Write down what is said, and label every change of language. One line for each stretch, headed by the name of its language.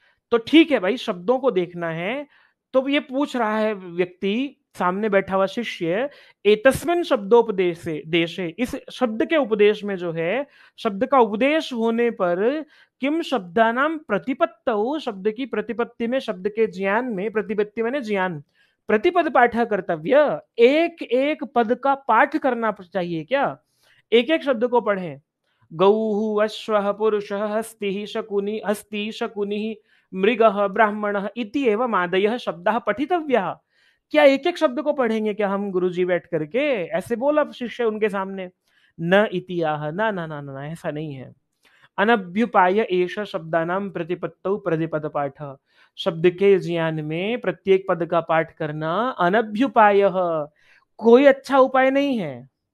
Hindi: तो ठीक है भाई, शब्दों को देखना है, तो ये पूछ रहा है व्यक्ति, सामने बैठा हुआ शिष्य, एतस्मिन शब्दोपदेश से देशे, इस शब्द के उपदेश में जो है, शब्द का उपदेश होने पर
Sanskrit: किम शब्दानाम प्रतिपत्तौ,
Hindi: शब्द की प्रतिपत्ति में, शब्द के ज्ञान में, प्रतिपत्ति मैंने ज्ञान,
Sanskrit: प्रतिपद पाठ कर्तव्य,
Hindi: एक एक पद का पाठ करना चाहिए क्या, एक एक शब्द को पढ़ें।
Sanskrit: गौः अश्वः पुरुषः हस्तिः शकुनि हस्ति शकुनिः मृगः ब्राह्मणः इति एवं आदयः शब्दः पठितव्यः।
Hindi: क्या एक एक शब्द को पढ़ेंगे क्या हम गुरुजी बैठ करके, ऐसे बोला शिष्य उनके सामने।
Sanskrit: न इति आह,
Hindi: ना ना ना ना, ऐसा नहीं है।
Sanskrit: अनभ्युपाय एष शब्दानाम प्रतिपत्तौ प्रतिपद पाठ,
Hindi: शब्द के ज्ञान में प्रत्येक पद का पाठ करना अनभ्युपाय, कोई अच्छा उपाय नहीं है।